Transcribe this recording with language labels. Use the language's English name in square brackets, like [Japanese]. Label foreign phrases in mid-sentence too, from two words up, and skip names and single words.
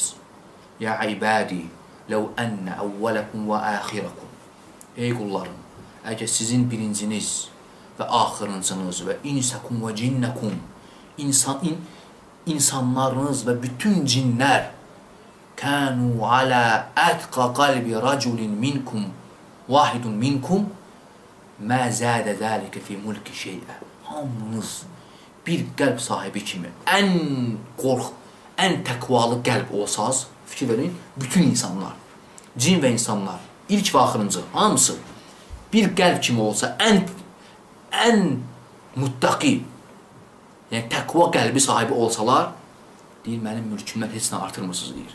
[Arabic] يا عبادي، لو أن أولكم وآخركم. [Azerbaijani] Ey qullarım, əgər sizin birinciniz və axırıncınız [Arabic] وإنسكم وجنكم, [Azerbaijani] insanlarınız və bütün cinlər [Arabic] كانوا على أتقى قلب رجل منكم، واحد منكم, ما زاد ذلك في ملكي شيئا. [Azerbaijani] Hamınız bir qəlb sahibi kimi, ən təqvalı qəlb olsaz, fikir verin, bütün insanlar, cin və insanlar, ilk və axırıncı, hamısı bir qəlb kimi olsa, ən muttaqi, yəni təqva qəlbi sahibi olsalar, deyir, mənim mülkümdən heç nə artırmırsınız, deyir.